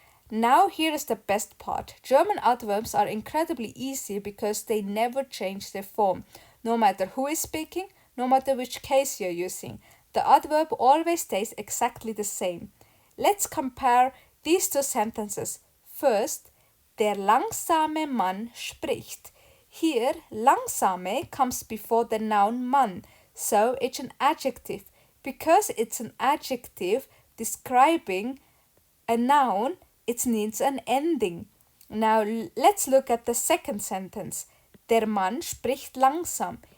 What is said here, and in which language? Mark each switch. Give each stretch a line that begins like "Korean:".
English: Now here is the best part. German adverbs are incredibly easy because they never change their form. No matter who is speaking, no matter which case you're using, the adverb always stays exactly the same. Let's compare these two sentences.
German: First, der langsame Mann spricht.
English: Here, langsame comes before the noun Mann, so it's an adjective. Because it's an adjective describing a noun, it needs an ending. Now let's look at the second sentence.
German: Der Mann spricht langsam.